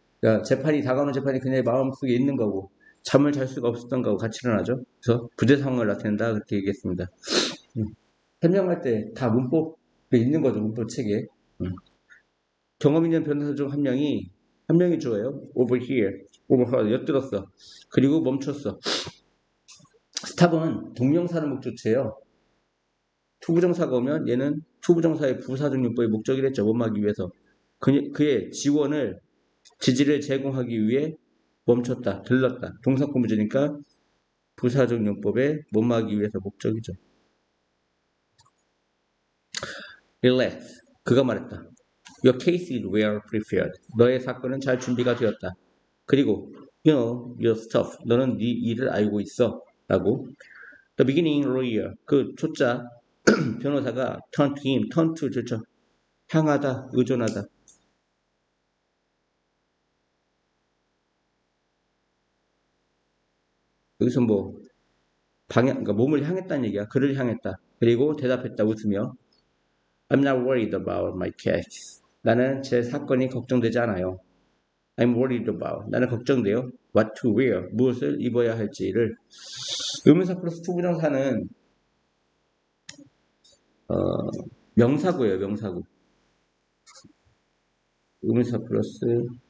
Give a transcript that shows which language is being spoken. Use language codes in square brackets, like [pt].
[ko] 그러니까 다가오는 재판이 그녀의 마음속에 있는 거고 잠을 잘 수가 없었던 거고 같이 일어나죠. 그래서 부재 상황을 나타낸다 그렇게 얘기했습니다. 설명할 때 다 문법에 있는 거죠. 문법 책에. 경험 있는 변호사 중 한 명이 주어요. [en] over here, [ko] 엿들었어. 그리고 멈췄어. 스탑은 동명사는 목적체예요. 투부정사가 오면 얘는 투부정사의 부사적용법의 목적이랬죠. 뭐하기 위해서. 그의 지지를 제공하기 위해 멈췄다, 들렀다. 동사구문제니까 부사적용법의 뭐하기 위해서 목적이죠. [en] Relax. [ko] 그가 말했다. [en] Your case is well prepared. [ko] 너의 사건은 잘 준비가 되었다. 그리고 [en] you know your stuff. [ko] 너는 네 일을 알고 있어. 라고. [en] The beginning lawyer. [ko] 그 초짜 변호사가 [en] turn to him. [ko] turn to 좋죠. 향하다, 의존하다. 여기서 뭐 그러니까 몸을 향했다는 얘기야. 그를 향했다. 그리고 대답했다 웃으며 [en] I'm not worried about my case. [ko] 나는 제 사건이 걱정되지 않아요. [en] I'm worried about. [ko] 나는 걱정돼요. [en] What to wear. [ko] 무엇을 입어야 할지를. 의문사 플러스 투부정사는 명사구예요. 명사구. 의문사 플러스